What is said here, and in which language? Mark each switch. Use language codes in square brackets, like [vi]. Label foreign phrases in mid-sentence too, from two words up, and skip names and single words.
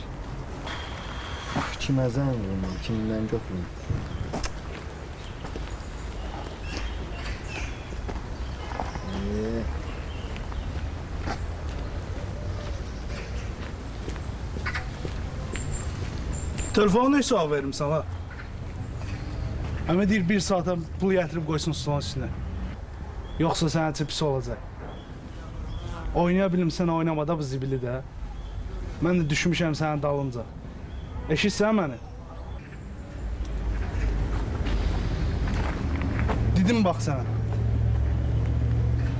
[az] Kimə zəng verim, kimdən götürüm. [tr] Telefonu ne hesab veririm sana? Ama deyir bir saate pul getirip koysun stolun üstüne. [az] Yoksa sənin üçün pis olacaq. Oynaya bilmirsən, oynamada bu zibili də. Mən də düşmüşəm sənin dalınca. Eşitsən məni? Dedim bax sənə.